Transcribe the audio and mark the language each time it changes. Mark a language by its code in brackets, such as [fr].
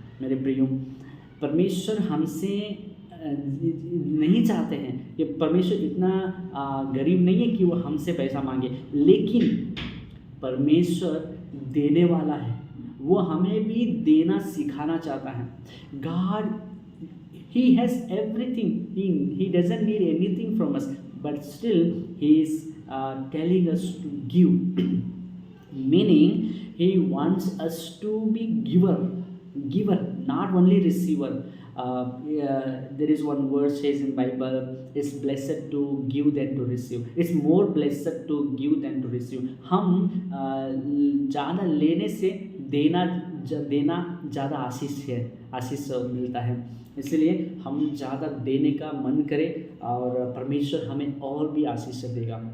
[hi] मेरे प्रियो, परमेश्वर हमसे नहीं चाहते हैं कि परमेश्वर इतना गरीब नहीं है कि वो हमसे पैसा मांगे, लेकिन परमेश्वर देने वाला है, वो हमें भी देना सिखाना चाहता है। [en] God, He has everything, He doesn't need anything from us, but still He is telling us to give, meaning He wants us to be giver, not only receiver. There is one verse says in Bible, it's blessed to give than to receive. It's more blessed to give than to receive. [hi] हम ज़्यादा लेने से देना ज़्यादा आशीष मिलता है। इसलिए हम ज़्यादा देने का मन करें और परमेश्वर हमें और भी आशीष देगा।